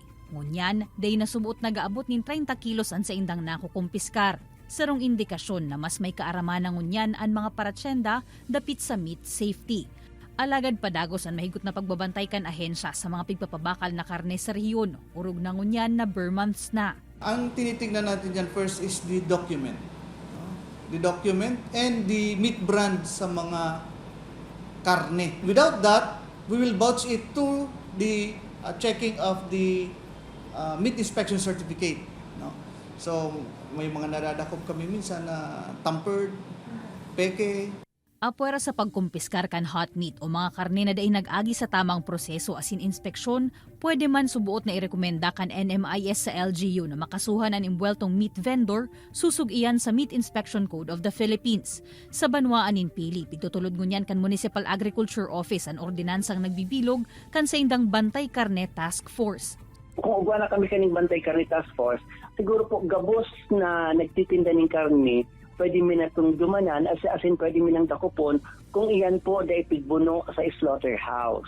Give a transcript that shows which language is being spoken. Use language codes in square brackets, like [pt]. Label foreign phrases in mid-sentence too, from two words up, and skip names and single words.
[bik] Ngunyan, day nasubot nagaabot nin 30 kilos ang sa indang nakukumpiskar. Sarong indikasyon na mas may kaaraman ng ngunyan ang mga paratsenda dapit sa meat safety. Alagad padagos ang mahigot na pagbabantay kan ahensya sa mga pigpapabakal na karne sa rehiyon, urog na ngunyan na [en] bare months [bik] na. [tl] Ang tinitingnan natin dyan [en] first is the document. The document and the meat brand [bik] sa mga karne. [en] Without that, we will vouch it to the checking of the meat inspection certificate. No? So, [bik] may mga naradakop kami minsan na tampered, peke. Apwera sa pagkumpiskar kan hot meat o mga karne na daing nag-agi sa tamang proseso asin inspeksyon, pwede man subuot na irekomenda kan NMIS sa LGU na makasuhan ang imbueltong meat vendor, susug iyan sa Meat Inspection Code of the Philippines. Sa Banwaan nin Pili, pigtutulod ngunyan kan Municipal Agriculture Office ang ordinansang nagbibilog kan sa indang Bantay Karne Task Force. Kung ugwa na kami kaning Bantay Karne Task Force, siguro po gabos na nagtitinda ng karne, pwede mi na itong dumanan, asin pwede mi nang dakupon kung iyan po da ipigbuno sa slaughterhouse.